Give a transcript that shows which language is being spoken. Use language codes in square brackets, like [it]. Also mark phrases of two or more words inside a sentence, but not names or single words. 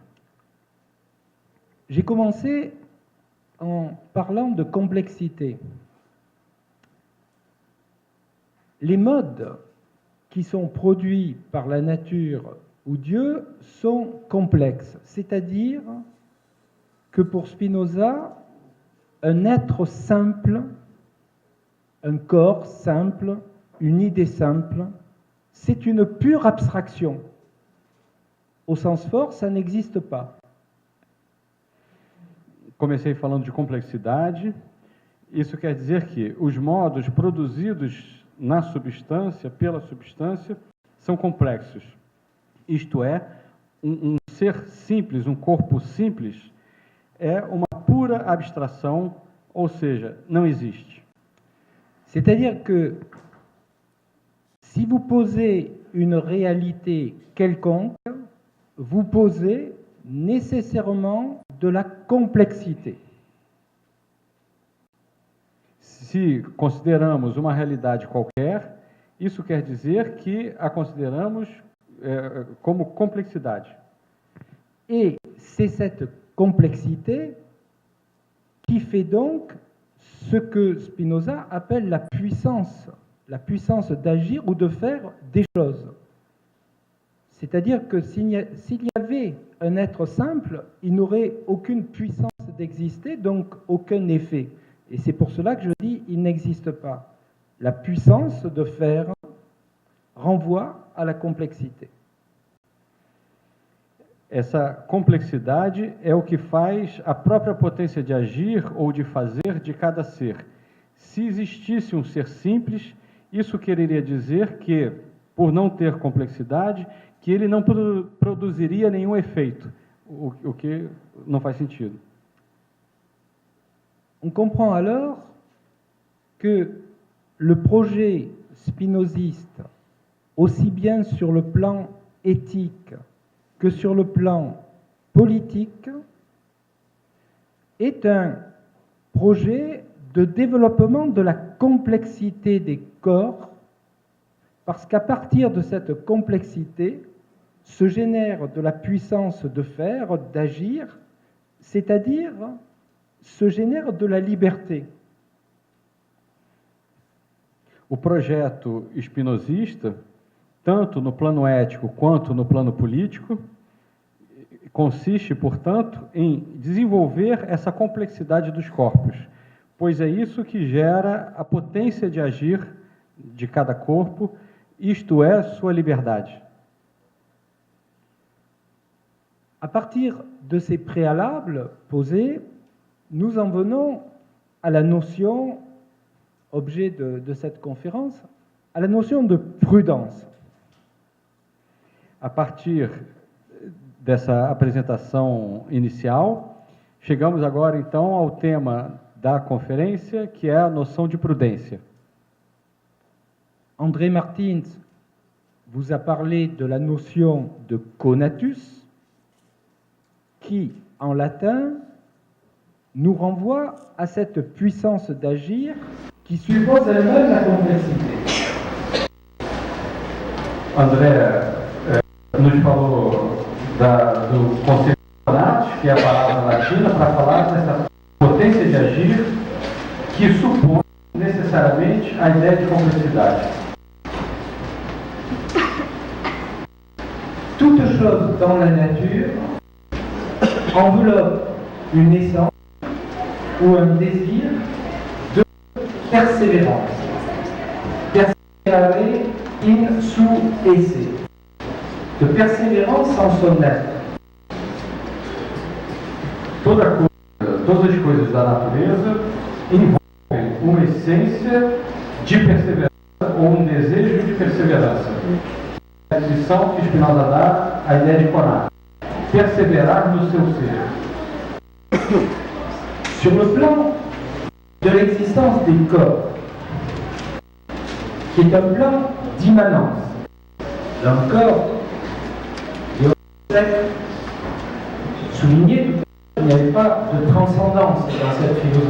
[fr] J'ai commencé en parlant de complexité. Les modes qui sont produits par la nature ou Dieu sont complexes, c'est-à-dire que pour Spinoza, un être simple, un corps simple, une idée simple, c'est une pure abstraction. Au sens fort, ça n'existe pas. [pt] Comecei falando de complexidade. Isso quer dizer que os modos produzidos na substância, pela substância, são complexos. Isto é, um ser simples, um corpo simples, é uma pura abstração, ou seja, não existe. [fr] C'est-à-dire que si vous posez une réalité quelconque, vous posez nécessairement de la complexité. [pt] Se consideramos uma realidade qualquer, isso quer dizer que a consideramos como complexidade. [fr] Et c'est cette complexité qui fait donc ce que Spinoza appelle la puissance d'agir ou de faire des choses. C'est-à-dire que s'il y avait un être simple, il n'aurait aucune puissance d'exister, donc aucun effet. Et c'est pour cela que je dis il n'existe pas. La puissance de faire renvoie à la complexité. [pt] Essa complexidade é o que faz a própria potência de agir ou de fazer de cada ser. Se existisse um ser simples, isso quereria dizer que, por não ter complexidade, que ele não produziria nenhum efeito, o que não faz sentido. [fr] On comprend alors que le projet spinoziste, aussi bien sur le plan éthique que sur le plan politique, est un projet de développement de la complexité des corps, parce qu'à partir de cette complexité se génère de la puissance de faire, d'agir, c'est-à-dire se génère de la liberté. [pt] O projeto espinosista, tanto no plano ético quanto no plano político, consiste, portanto, em desenvolver essa complexidade dos corpos, pois é isso que gera a potência de agir de cada corpo, isto é, sua liberdade. [fr] À partir de ces préalables posés, nous en venons à la notion, objet de cette conférence, à la notion de prudence. [pt] A partir dessa apresentação inicial, chegamos agora então ao tema da conferência, que é a noção de prudência. [fr] André Martins vous a parlé de la notion de conatus, qui, en latin, nous renvoie à cette puissance d'agir qui suppose elle-même la complexité. [pt] André nos falou do conceito de conatus, que é a palavra latina, para falar dessa potência de agir que supõe necessariamente a ideia de complexidade. [fr] Toute chose dans la nature enveloppe une essence ou un désir de persévérance. [la] Perseverare in su esse. [fr] De persévérance en son être. [pt] Todas as coisas da natureza envolvem uma essência de perseverança ou um desejo de perseverança. A definição que Spinoza dá à ideia de conato. Perseverar no seu ser. [fr] Sur le plan de l'existence des corps, qui est un plan d'immanence d'un corps, et on sait souligner qu'il n'y avait pas de transcendance dans cette philosophie.